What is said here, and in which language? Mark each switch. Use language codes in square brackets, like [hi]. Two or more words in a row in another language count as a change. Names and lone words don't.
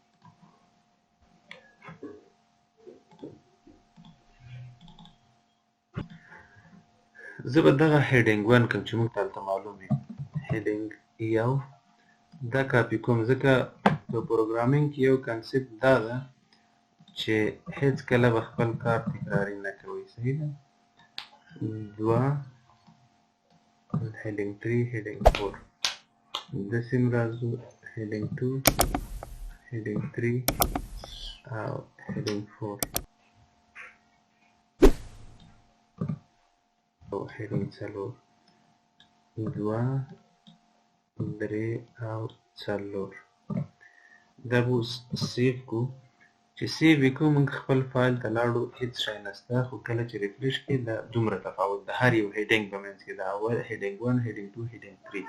[ps] زه به دغه هیډینګ 1 کوم چې موږ ته هلته معلوم وي، هیډینګ 1 دا کاپي کوم، ځکه په پروګرامینګ کې یو کنسپټ دا ده چې هیڅ کله به خپل کار تکراري نه کوئ. صحیح ده؟ [en] 2 heading 3 heading 4 [ps] داسې هم راځو [en] heading 2 heading 3 [ps] او heading 4 او heading 4 2 3 او 4 دا به اوس سیف کو. چې سیف یې کړو موږ خپل فایل ته لاړو هیڅ شی نشته، خو کله چې ریفریش کړي دا دومره تفاوت د هر یو هیډینګ په منځ کې د اول [en] heading 1 heading 2 heading 3